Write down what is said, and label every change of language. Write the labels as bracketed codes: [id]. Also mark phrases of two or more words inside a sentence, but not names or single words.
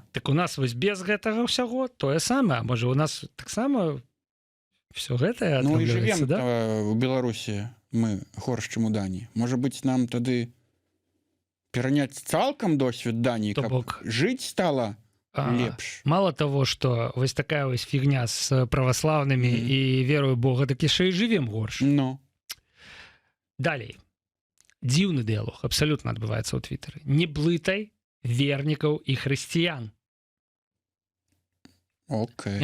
[be] Так у нас вось без гэтага ўсяго тое самае. Можа, у нас таксама все гэтае атрымліваецца, да? Ну і жывем у Беларусі мы горш, чым у Даніі. Можа быць, нам тады пераняць цалкам досвед Даніі, каб жыць стала лепш. [ru] Мало того, что [be] вось такая вось фігня з праваслаўнымі і верою Бога, так яшчэ і жывем горш. Далей. Дзіўны дыялог абсалютна адбываецца ў твітары. Не блытай вернікаў і хрысціян. Окей.